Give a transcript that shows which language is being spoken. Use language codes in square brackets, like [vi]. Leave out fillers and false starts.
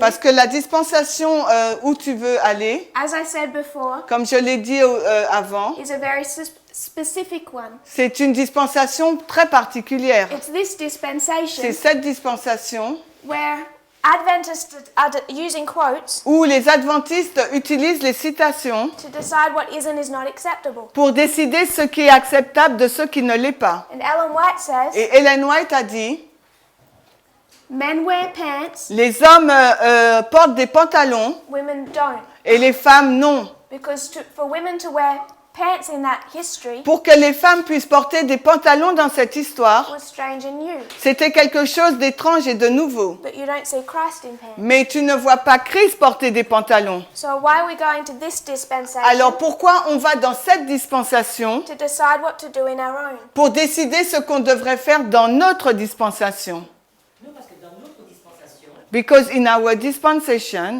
[fr] Parce que la dispensation où tu veux aller, [en] as I said before, [fr] comme je l'ai dit avant, [en] is a very specific one. [fr] c'est une dispensation très particulière. [en] It's this dispensation [fr] C'est cette dispensation [en] where Adventists are using quotes [fr] où les adventistes utilisent les citations [en] to decide what is and is not acceptable. [fr] pour décider ce qui est acceptable de ce qui ne l'est pas. [en] And Ellen White says, [fr] Et Ellen White a dit, [en] men wear pants, [fr] les hommes portent des pantalons [en] women don't. [fr] et les femmes non. [en] Because for women to wear pants in that history [fr] Pour que les femmes puissent porter des pantalons dans cette histoire, [en] was strange and new. [fr] c'était quelque chose d'étrange et de nouveau. [en] But you don't see Christ in pants. [fr] Mais tu ne vois pas Christ porter des pantalons. [en] So why are we going to this dispensation [fr] Alors pourquoi on va dans cette dispensation [en] to decide what to do in our own? [fr] pour décider ce qu'on devrait faire dans notre dispensation? Non, parce que dans notre dispensation, [en] Because in our dispensation,